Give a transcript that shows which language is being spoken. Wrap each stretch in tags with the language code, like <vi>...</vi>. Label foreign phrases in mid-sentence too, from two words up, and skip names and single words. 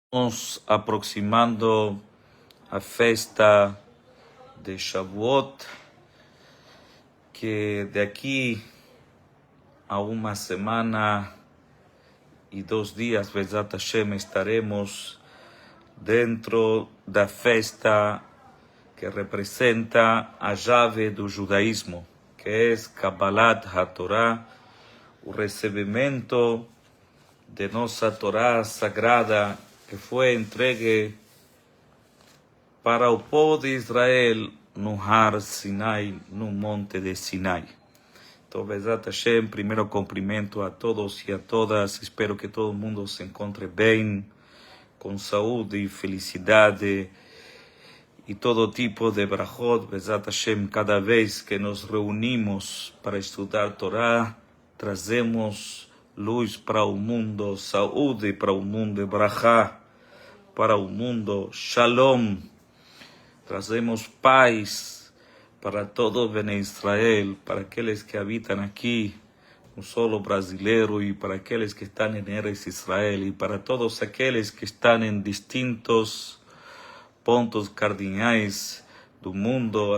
<pt>Estamos aproximando a festa de Shavuot,</pt> <es>que de aquí a una semana y 2 días,</es> <he>בעזרת השם,</he> <pt>estaremos dentro da festa que representa a llave do judaísmo,</pt> <es>que es</es> <he>קבלת התורה,</he> <pt>o recebimento de nossa Torá sagrada que foi entregue para o povo de Israel no</pt> <he>הר סיני,</he> <pt>no monte de Sinai. Então,</pt> <he>בעזרת השם,</he> <pt>primeiro cumprimento a todos e a todas. Espero que todo mundo se encontre bem, com saúde e felicidade e todo tipo de brachot.</pt> <he>בעזרת השם,</he> <pt>cada vez que nos reunimos para estudar Torá, trazemos luz para o mundo, saúde para o mundo, brachá para o mundo, shalom. Trazemos paz para todo</pt> <he>בני ישראל,</he> <pt>para aqueles que habitam aqui, no solo brasileiro, e para aqueles que estão em</pt> <he>ארץ ישראל,</he> <pt>e para todos aqueles que estão em distintos pontos cardinais do mundo.</pt>